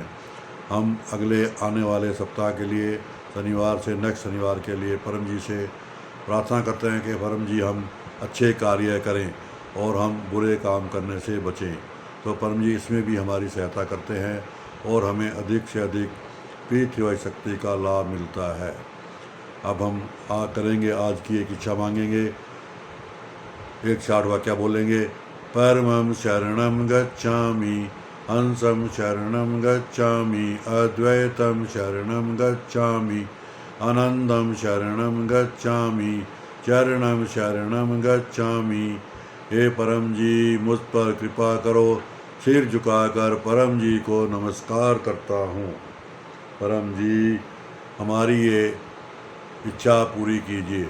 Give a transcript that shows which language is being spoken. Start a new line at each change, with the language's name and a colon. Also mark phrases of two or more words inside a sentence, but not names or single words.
Hindi: हम अगले आने वाले सप्ताह के लिए शनिवार से नेक्स्ट शनिवार के लिए परम जी से प्रार्थना करते हैं कि परम जी हम अच्छे कार्य करें और हम बुरे काम करने से बचें। तो परम जी इसमें भी हमारी सहायता करते हैं और हमें अधिक से अधिक पीठ शक्ति का लाभ मिलता है। अब हम करेंगे आज की एक इच्छा मांगेंगे, एक 60 वाक्य बोलेंगे।
Pali: परमं शरणं गच्छामि, हंसं शरणं गच्छामि, अद्वैतं शरणं गच्छामि, आनंदं शरणं गच्छामि, चरणं शरणं गच्छामि।
Hindi: हे परम जी मुझ पर कृपा करो। सिर झुकाकर परम जी को नमस्कार करता हूँ। परम जी हमारी ये इच्छा पूरी कीजिए।